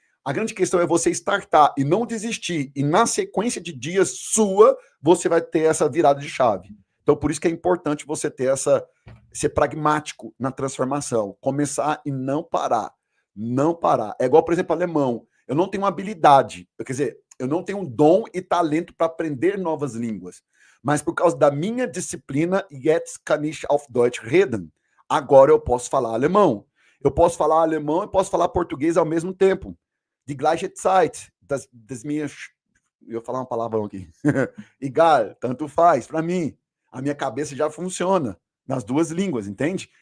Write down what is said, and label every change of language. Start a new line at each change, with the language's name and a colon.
Portuguese: A grande questão é você startar e não desistir. E na sequência de dias sua, você vai ter essa virada de chave. Então, por isso que é importante você ter ser pragmático na transformação. Começar e não parar. Não parar. É igual, por exemplo, alemão. Eu não tenho habilidade, quer dizer, eu não tenho dom e talento para aprender novas línguas. Mas por causa da minha disciplina,
German: jetzt kann ich auf Deutsch reden.
Portuguese: Agora eu posso falar alemão. Eu posso falar alemão e posso falar português ao mesmo tempo.
German: Die gleiche Zeit.
Portuguese: Das minhas... Eu ia falar uma palavrão aqui. Egal, tanto faz para mim. A minha cabeça já funciona nas 2 línguas, entende?